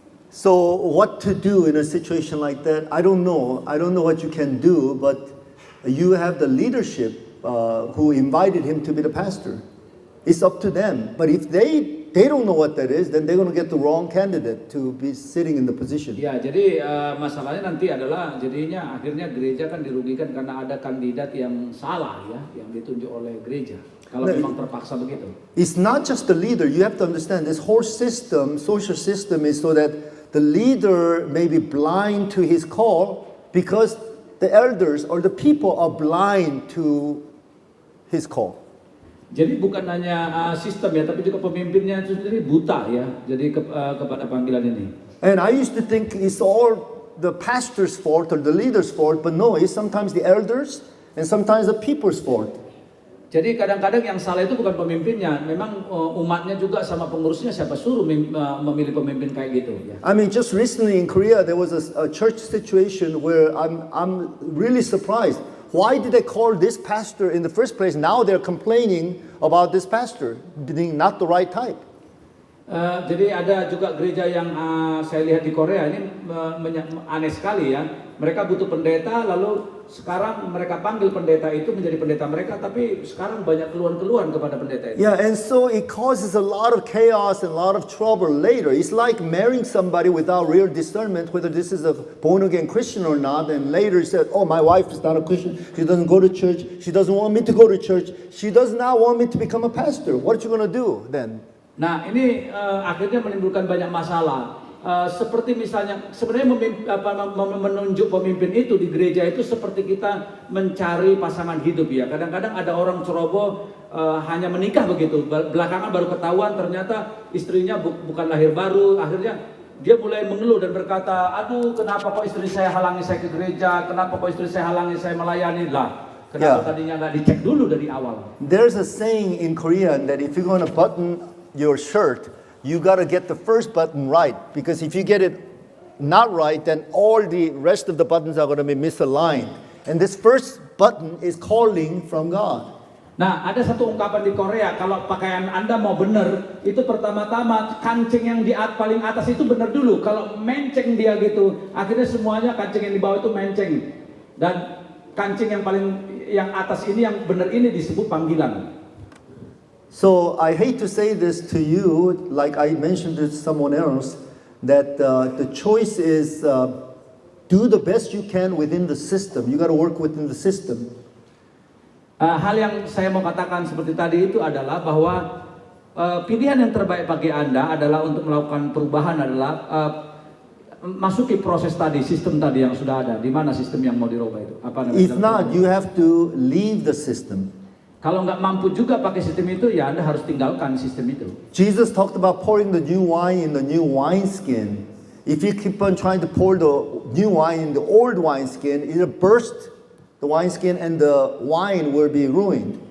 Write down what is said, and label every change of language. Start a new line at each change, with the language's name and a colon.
English: So what to do in a situation like that? I don't know. I don't know what you can do, but you have the leadership who invited him to be the pastor. It's up to them. But if they don't know what that is, then they're going to get the wrong candidate to be sitting in the position.
Indonesian: Ya, jadi masalahnya nanti adalah jadinya akhirnya gereja kan dirugikan karena ada kandidat yang salah ya, yang ditunjuk oleh gereja. Kalau memang terpaksa begitu.
English: It's not just the leader. You have to understand this whole system, social system, is so that the leader may be blind to his call because the elders or the people are blind to his call.
Indonesian: Jadi bukan hanya sistem ya, tapi juga pemimpinnya itu sendiri buta ya. Jadi kepada panggilan ini.
English: And I used to think it's all the pastor's fault or the leader's fault, but no, it's sometimes the elders and sometimes the people's fault.
Indonesian: Jadi kadang-kadang yang salah itu bukan pemimpinnya, memang umatnya juga sama pengurusnya, siapa suruh memilih pemimpin kayak gitu ya.
English: I mean, just recently in Korea there was a church situation where I'm really surprised. Why did they call this pastor in the first place? Now they're complaining about this pastor being not the right type.
Indonesian: Jadi ada juga gereja yang saya lihat di Korea ini aneh sekali ya. Mereka butuh pendeta, lalu sekarang mereka panggil pendeta itu menjadi pendeta mereka, tapi sekarang banyak keluhan-keluhan kepada pendeta itu.
English: Yeah, and so it causes a lot of chaos and a lot of trouble later. It's like marrying somebody without real discernment whether this is a born-again Christian or not, and later you said, oh, my wife is not a Christian, she doesn't go to church, she doesn't want me to go to church, she does not want me to become a pastor. What are you going to do then?
Indonesian: Nah, ini akhirnya menimbulkan banyak masalah. Seperti misalnya sebenarnya menunjuk pemimpin itu di gereja itu seperti kita mencari pasangan hidup ya. Kadang-kadang ada orang ceroboh hanya menikah begitu, belakangan baru ketahuan ternyata istrinya bukan lahir baru. Akhirnya dia mulai mengeluh dan berkata, aduh kenapa kok istri saya halangi saya ke gereja, kenapa kok istri saya halangi saya melayani lah. Kenapa tadinya nggak dicek dulu dari awal.
English: There's a saying in Korean that if you're going to button your shirt, you got to get the first button right, because if you get it not right, then all the rest of the buttons are going to be misaligned. And this first button is calling from God.
Indonesian: Nah, ada satu ungkapan di Korea, kalau pakaian Anda mau benar, itu pertama-tama kancing yang paling atas itu benar dulu. Kalau menceng dia gitu, akhirnya semuanya kancing yang di bawah itu menceng. Dan kancing yang atas ini, yang benar ini disebut panggilan.
English: So I hate to say this to you, like I mentioned to someone else, that the choice is do the best you can within the system. You got to work within the system.
Indonesian: Hal yang saya mau katakan seperti tadi itu adalah bahwa pilihan yang terbaik bagi Anda adalah untuk melakukan perubahan adalah masuki proses tadi, sistem tadi yang sudah ada. Di mana sistem yang mau dirubah itu? Apa namanya?
English: If not, you have to leave the system.
Indonesian: Kalau nggak mampu juga pakai sistem itu, ya Anda harus tinggalkan sistem itu.
English: Jesus talked about pouring the new wine in the new wineskin. If you keep on trying to pour the new wine in the old wineskin, it'll burst the wineskin and the wine will be ruined.